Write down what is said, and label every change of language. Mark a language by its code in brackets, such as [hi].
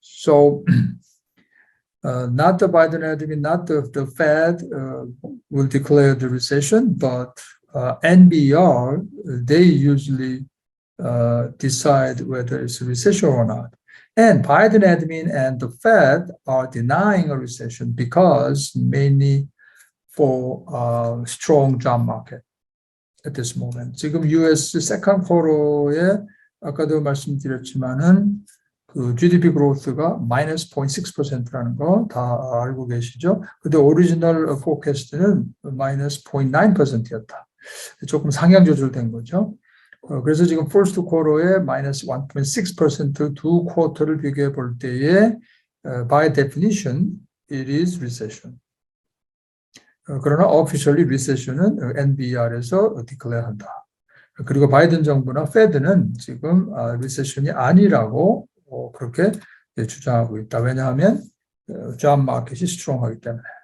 [en] So not the Biden admin, not the Fed will declare the recession, but NBER, they usually decide whether it's a recession or not. And Biden admin and the Fed are denying a recession because mainly for strong job market at this moment. [ko] 지금 US second quarter에 아까도 말씀드렸지만은 그 GDP growth가 마이너스 0.6%라는 거 다 알고 계시죠? 근데 오리지널 포캐스트는 마이너스 0.9%였다. 조금 상향 조절된 거죠. 그래서 지금 first quarter에 마이너스 1.6% 두 쿼터를 비교해 볼 때에 [en] by definition it is recession. [ko] 그러나 officially recession은 NBER에서 declare한다. 그리고 바이든 정부나 페드는 지금 recession이 아니라고 그렇게 주장하고 있다. 왜냐하면 job market이 strong하기 때문에.